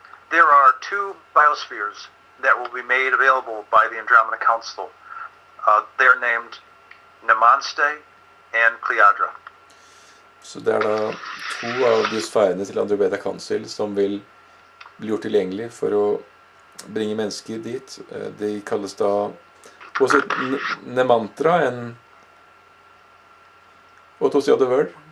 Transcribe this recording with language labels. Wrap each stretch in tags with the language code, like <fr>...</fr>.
<en>There are two biospheres that will be made available by the Andromeda Council. They're named Nemanste and Pleiadra.</en> <no>Så det er da to av de sfærene til Andromeda Council som vil bli gjort tilgjengelig for å bringe mennesker dit. De kalles da også Nemantra,</no> <en>what was the other word?</en>